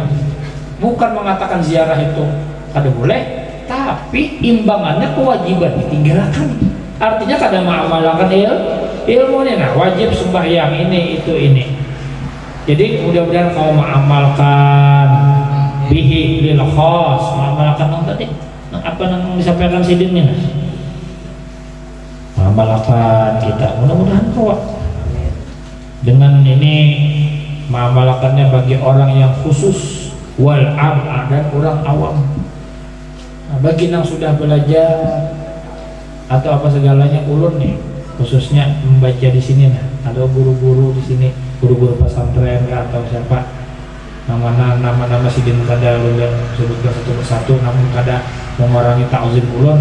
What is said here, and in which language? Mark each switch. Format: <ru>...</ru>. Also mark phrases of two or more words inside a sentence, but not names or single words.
<bjn>Bukan mengatakan ziarah itu kada boleh, tapi imbangannya kewajiban ditinggalkan, artinya kada mengamalkan ilmunya. Nah wajib sembahyang ini itu ini, jadi mudah-mudahan kau mengamalkan</bjn> <ar>به للخاص,</ar> <bjn>mengamalkan yang tadi apa yang disampaikan sidinnya, mengamalkan kita, mudah-mudahan kau dengan ini mengamalkannya bagi orang yang khusus</bjn> <ar>والعام</ar> <bjn>dan orang awam. Nah, bagi yang sudah belajar atau apa segalanya ulun nih khususnya membaca di sini nah ada guru-guru di sini, guru-guru pesantren atau siapa nama-nama sidin kada ulun sebutkan satu persatu, namun kada mengurangi ta'zim ulun.</bjn>